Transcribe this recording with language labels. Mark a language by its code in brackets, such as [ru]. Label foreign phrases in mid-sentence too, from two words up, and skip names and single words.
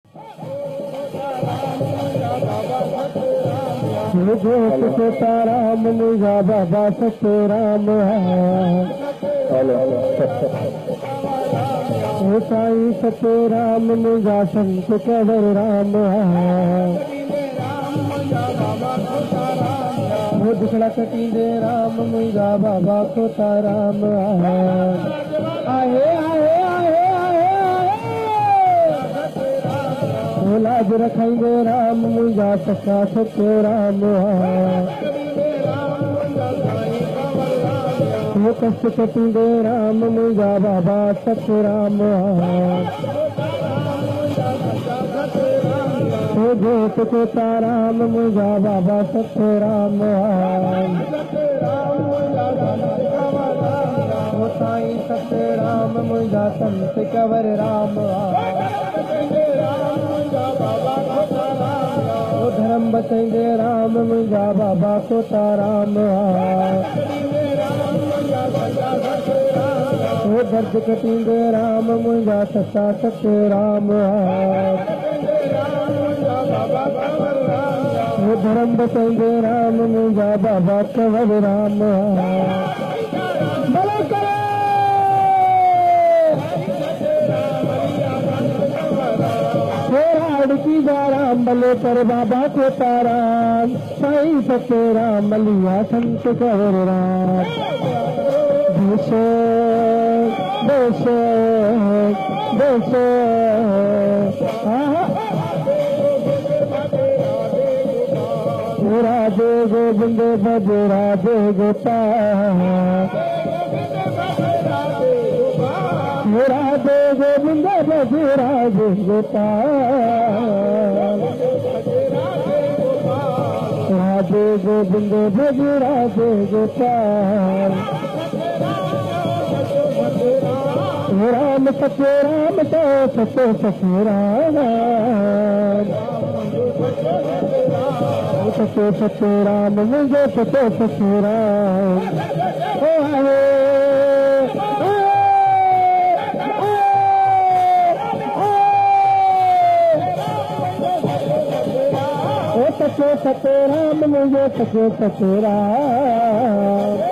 [sd] सीताराम मुंहिंजा बाबा सतराम हे साईं सतराम मुंहिंजा संत कंवर राम वो दुखड़ा कटींदे राम मुंहिंजा बाबा खोताराम आहे आहे आहे वो लाज रखाईंदे राम मुंहिंजा सखा सतराम वो कष्ट कटींदे राम मुंहिंजा बाबा सतराम वो जोत खोताराम मुंहिंजा बाबा सतराम वो साईं सतराम मुंहिंजा संत कंवर राम वो धर्म बचाईंदे राम मुंहिंजा बाबा खोताराम वो दर्द कटींदे राम मुंहिंजा सचा सतराम वो धर्म बचाईंदे राम मुंहिंजा बाबा कंवर राम की राम भले पर बाबा खोताराम साईं सतराम मलिया संत कंवर राम देशो देशो देशो [hi] राधे गोविंद भज राधे गोपाल राधे गोविंद भज राधे गोपाल राधे गोविंद भज राधे गोपाल राम सत्य राम तो सत्य सत्य राम सत्य सत्य राम मुझे सत्य सत्य राम ओ हरे सत्य सत्य राम मुझे सत्य सत्य राम